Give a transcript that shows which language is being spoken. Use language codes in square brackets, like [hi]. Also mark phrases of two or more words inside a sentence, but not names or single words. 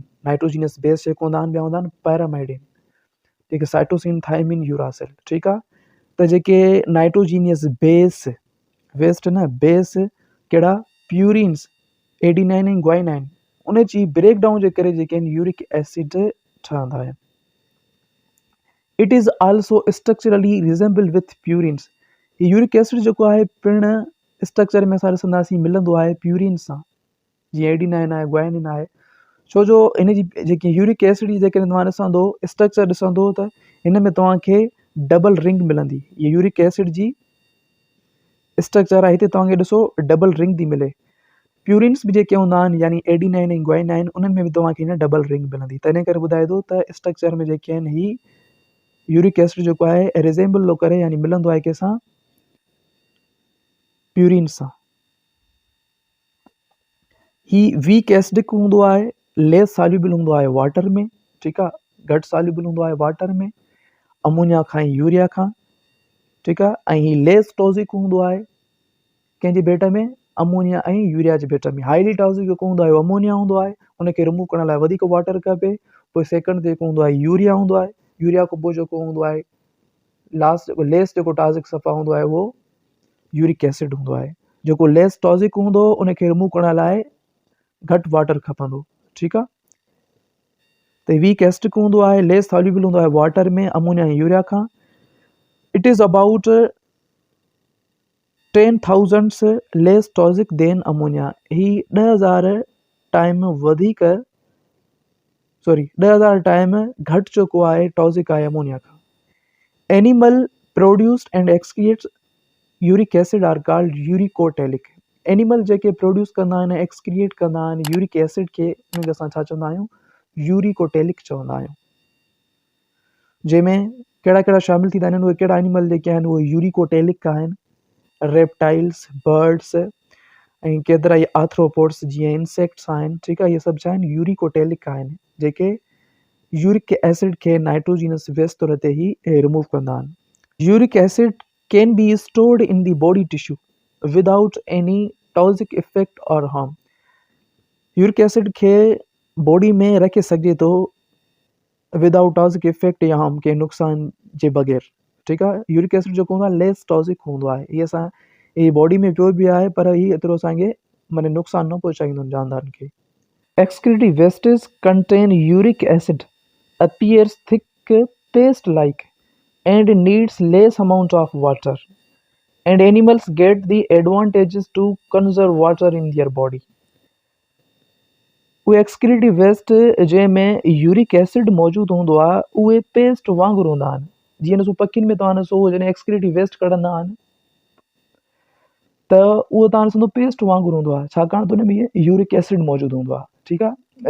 [en] nitrogenous base [sd] जेके हूंदा आहिनि ॿिया हूंदा आहिनि पैरामाइडिन, जेके [en] cytosine thymine uracil. [sd] ठीकु आहे। त जेके [en] nitrogenous base waste [sd] न बेस कहिड़ा? प्यूरिन्स, एडिनाइन ऐं ग्वाइनाइन, उन जी [en] break down [sd] जे करे जेके आहिनि [en] uric acid [sd] ठहंदा आहिनि। [en] it is also structurally resemble with purines. [sd] ही [en] uric acid [sd] जेको आहे पिणु स्ट्रक्चर में असां ॾिसंदासीं मिलंदो आहे प्यूरिन सां, जीअं एडिनाइन आहे, ग्वाइनिन आहे। छो जो इन जी जेकी [en] uric acid [sd] जी जेकॾहिं तव्हां ॾिसंदो स्ट्रक्चर ॾिसंदो त हिन में तव्हांखे [en] double ring [sd] मिलंदी। ये [en] uric acid [sd] जी स्ट्रक्चर आहे, हिते तव्हांखे ॾिसो [en] double ring [sd] थी मिले। प्यूरिन्स बि जेके हूंदा आहिनि यानी एडिनाइन ऐं ग्वाइनाइन, उन्हनि में बि तव्हांखे हिन [en] double ring [sd] मिलंदी। त इन करे ॿुधाए थो त स्ट्रक्चर में जेके आहिनि ही [en] uric acid [sd] जेको आहे रिज़ेम्बल थो करे, यानी मिलंदो आहे कंहिंसां, प्यूरिन सां। ही [en] weak acidic [sd] हूंदो आहे, [en] less soluble [sd] हूंदो आहे वाटर में, ठीकु आहे, घटि सॉल्युबल हूंदो आहे वाटर में, अमोनिया खां ऐं यूरिया खां, ठीकु आहे। ऐं ही [en] less toxic [sd] हूंदो आहे कंहिंजे भेट में, अमोनिया ऐं यूरिया जे भेट में। [en] highly toxic [sd] जेको हूंदो आहे अमोनिया हूंदो आहे, उनखे रिमूव करण लाइ वधीक वाटर खपे। पोइ सेकंड जेको हूंदो आहे यूरिया हूंदो आहे। यूरिया खां पोइ जेको हूंदो आहे लास्ट जेको लेस जेको टॉक्सिक सफ़ा हूंदो आहे उहो [en] uric acid [sd] हूंदो आहे। जेको [en] less toxic [sd] हूंदो उनखे रिमूव करण लाइ घटि वाटर खपंदो, ठीकु आहे। त [en] weak acidic [sd] हूंदो आहे, [en] less soluble [sd] हूंदो आहे वाटर में, अमोनिया ऐं यूरिया खां। [en] it is about 10,000 less toxic than ammonia. [sd] ही 10,000 टाइम वधीक, सॉरी 10,000 टाइम घटि जेको आहे टॉक्सिक आहे अमोनिया खां। [en] animal produced and excreates uric acid are called uricotelic. [sd] एनिमल जेके प्रोड्यूस कंदा आहिनि, एक्सक्रिएट कंदा आहिनि [en] uric acid [sd] खे, उनखे असां छा चवंदा आहियूं, यूरिकोटेलिक चवंदा आहियूं। जंहिंमें कहिड़ा कहिड़ा शामिल थींदा आहिनि, उहे कहिड़ा एनिमल जेके आहिनि उहे यूरिकोटेलिक आहिनि, [en] reptiles, birds [sd] ऐं केतिरा ई आर्थ्रोपोड्स जीअं इंसेक्ट्स आहिनि, ठीकु आहे। इहे सभु छा आहिनि, यूरिकोटेलिक आहिनि, जेके [en] uric acid [sd] खे [en] nitrogenous waste [sd] तौर ते ई रिमूव कंदा आहिनि। [en] uric acid can be stored in the body tissue without any toxic effect और harm। uric acid [sd] खे बॉडी में रखे सघिजे थो [en] without toxic effect [sd] या हार्म, के नुक़सान जे बग़ैर, ठीकु आहे। यूरिक एसिड जेको हूंदो आहे [en] less toxic [sd] हूंदो आहे। हीअ असां ही बॉडी में पियो बि आहे, पर हीअ एतिरो असांखे माने नुक़सान न पहुचाईंदो जानदारनि खे। [en] Excretory wastes contain uric acid, appears thick paste-like, and needs less amount of water, and animals get the advantages to conserve water in their body. [sd] उहे [en] excretory waste [sd] जंहिंमें [en] uric acid [sd] मौजूदु हूंदो आहे, उहे पेस्ट वांगुरु हूंदा आहिनि। जीअं ॾिसो पखियुनि में तव्हां ॾिसो जॾहिं [en] excretory waste [sd] कढंदा आहिनि त उहो तव्हां ॾिसंदो पेस्ट वांगुरु हूंदो आहे, छाकाणि त उन में [en] uric acid [sd] मौजूदु हूंदो आहे, ठीकु आहे।